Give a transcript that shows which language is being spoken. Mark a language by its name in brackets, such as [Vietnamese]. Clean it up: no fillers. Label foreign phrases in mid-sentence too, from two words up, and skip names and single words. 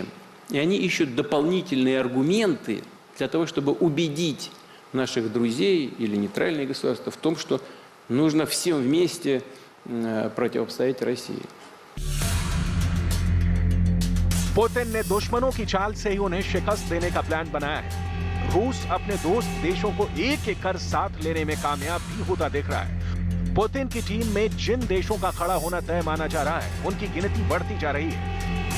[Russian] И они ищут дополнительные аргументы для того, чтобы убедить наших друзей или нейтральные государства в том, что нужно всем вместе противостоять России. [Hindi] पुतिन ने दुश्मनों की चाल से ही उन्हें शिकस्त देने का प्लान बनाया है। रूस अपने दोस्त देशों को एक एक कर साथ लेने में कामयाब भी होता दिख रहा है। पुतिन की टीम में जिन देशों का खड़ा होना तय माना जा रहा है, उनकी गिनती बढ़ती जा रही है।